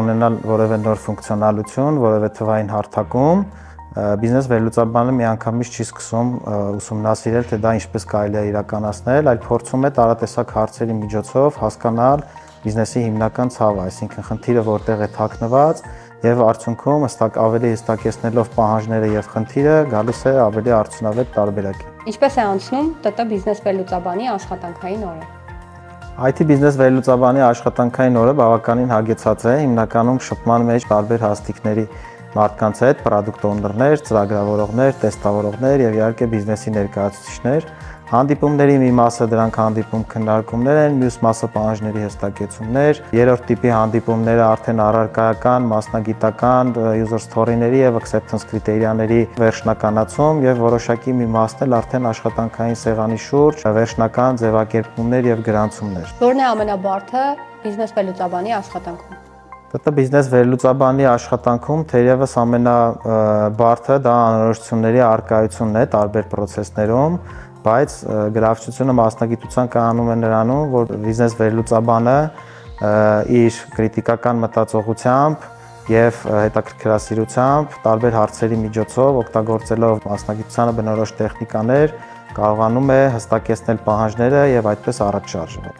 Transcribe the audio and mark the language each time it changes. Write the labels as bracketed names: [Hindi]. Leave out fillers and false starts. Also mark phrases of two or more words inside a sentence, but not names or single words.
[Armenian] ունենալ որևէ նոր ֆունկցիոնալություն, որևէ թվային հարթակում, բիզնես վերլուծաբանը միանգամից չի սկսում ուսումնասիրել, թե դա ինչպես կարելի է իրականացնել, այլ փորձում է տարատեսակ հարցերի միջոցով հասկանալ բիզնեսի հիմնական ցավը, այսինքն խնդիրը որտեղ է թաքնված, եւ արդյունքում ավելի հստակեցնելով պահանջները եւ խնդիրը գալիս է ավելի արդյունավետ տարբերակի։ Ինչպես է անցնում ՏՏ բիզնես վերլուծաբանի աշխատանքային օրը։ IT բիզնես վերլուծաբանի աշխատանքային օրը բավականին հագեցած է, հիմնականում շփման մեջ տարբեր հաստիկների մարդկանց հետ, [English] product owner- [Armenian] ներ, ծրագրավորողներ, տեստավորողներ եւ իհարկե բիզնեսի ներկայացուցիչներ։ Հանդիպումների մի մասը դրանք հանդիպում քննարկումներ են, մյուս մասը պահանջների հստակեցումներ, երրորդ տիպի հանդիպումները արդեն առարկայական, մասնագիտական, [English] user story- [Armenian] ների եւ acceptance կրիտերիաների վերջնականացում եւ որոշակի մի մասն էլ արդեն աշխատանքային սեղանի շուրջ վերջնական ձևակերպումներ եւ գրանցումներ։ Որն է ամենաբարդը բիզնես վերլուծաբանի աշխատանքում։ ՏՏ բիզնես վերլուծաբանի աշխատանքում թերևս ամենաբարդը դա անորոշությունների առկայությունն է տարբեր process-ներում, բայց գրավչությունը մասնագիտության կանոնում է նրանում, որ բիզնես վերլուծաբանը իր քրիտիկական մտածողությամբ եւ հետաքրքրասիրությամբ տարբեր հարցերի միջոցով օգտագործելով մասնագիտությանը բնորոշ տեխնիկաներ կարողանում է հստակեցնել պահանջները եւ այդպես առաջ շարժվել։